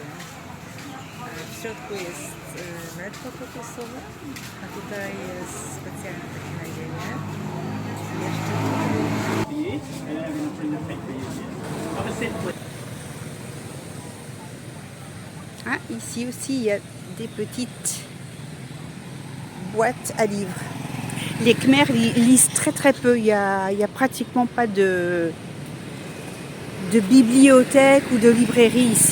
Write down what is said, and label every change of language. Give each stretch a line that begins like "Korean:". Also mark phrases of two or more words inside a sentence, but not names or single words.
Polish: W środku jest mleczko kokosowe, a tutaj jest specjalne takie nadzienie.
French: Ah, ici aussi, il y a des petites boîtes à livres. Les Khmers lisent très peu. Il y a pratiquement pas de bibliothèque ou de librairie ici.